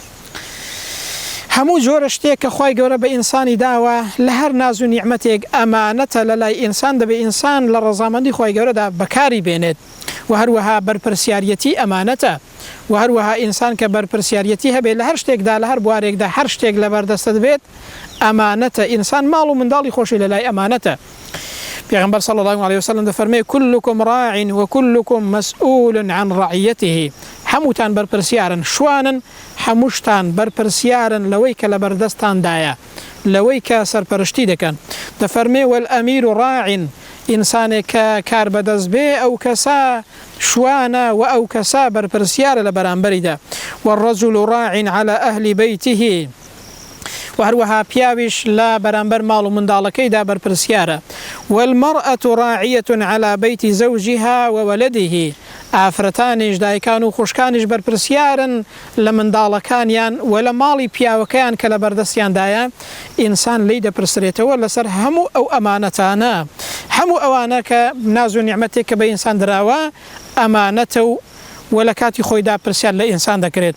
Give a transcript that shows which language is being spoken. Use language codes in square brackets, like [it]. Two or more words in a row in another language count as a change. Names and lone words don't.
[ckb] هەموو جۆرە شتێک کە خوای گەورە بە ئینسانی داوە لە هەر ناز و نیعمەتێک ئەمانەتە لە لای ئینسان، دەبێ ئینسان لە ڕەزامەندی خوای گەورەدا بەکاری بێنێت. و هەروەها بەرپرسیارەتی ئەمانەتە، و هەروەها ئینسان کە بەرپرسیارەتی هەبێت لە هەر شتێکدا لە هەر بوارێکدا هەر شتێک لە بەردەستت بێت ئەمانەتە. ئینسان ماڵ و منداڵی خۆشی لە لای ئەمانەتە. [ar] پیغمبر صلی الله علیه وسلم دەفەرمێ كلكم راع وكلكم مسؤول عن رعيته. [ckb] هەمووتان بەرپرسیارن، شوانن، هەمووشتان بەرپرسیارن لەوەی کە لە بەردەستاندایە، لەوەی کە سەرپەرشتی دەکەن. دەفەرمێ [ar] والأمير راع، [ckb] ئینسانێک کە کار بەدەست بێ ئەو کەسا شوانە و ئەو کەسا بەرپرسیارە لە بەرامبەریدا. [ar] والرجل راع على أهل بيته، [ckb] و هەروەها پیاویش لە بەرامبەر ماڵ و منداڵەکەیدا بەرپرسیارە. [ar] والمرأة راعية على بيت زوجها وولده، [ckb] ئافرەتانیش دایکان و خوشکانیش بەرپرسیارن لە منداڵەکانیان و لە ماڵی پیاوەکەیان کە لە بەردەستیاندایە. ئینسان لی دەپرسرێتەوە لەسەر هەموو ئەو ئەمانەتانە، هەموو ئەوانە کە ناز و نیعمەتێک کە بە ئینسان دراوە ئەمانەتە و لە کاتی خۆیدا پرسیار لە ئینسان دەکرێت.